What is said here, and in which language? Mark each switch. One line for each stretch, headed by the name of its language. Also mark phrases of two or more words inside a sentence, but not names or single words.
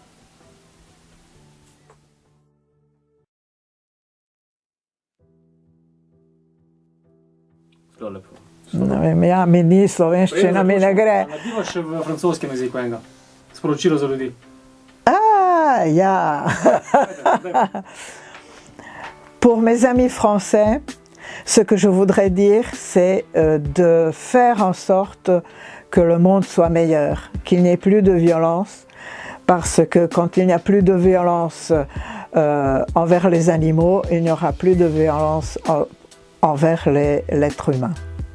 Slovenian: Zelo lepo. Ne vem, ja, mi ni slovenščina, mi ne gre. Naredimo še v francoskem jeziku enega. Sporočilo za ljudi. Ja.
French: Pour mes amis français, ce que je voudrais dire, c'est de faire en sorte que le monde soit meilleur, qu'il n'y ait plus de violence, parce que quand il n'y a plus de violence envers les animaux, il n'y aura plus de violence envers l'être humain.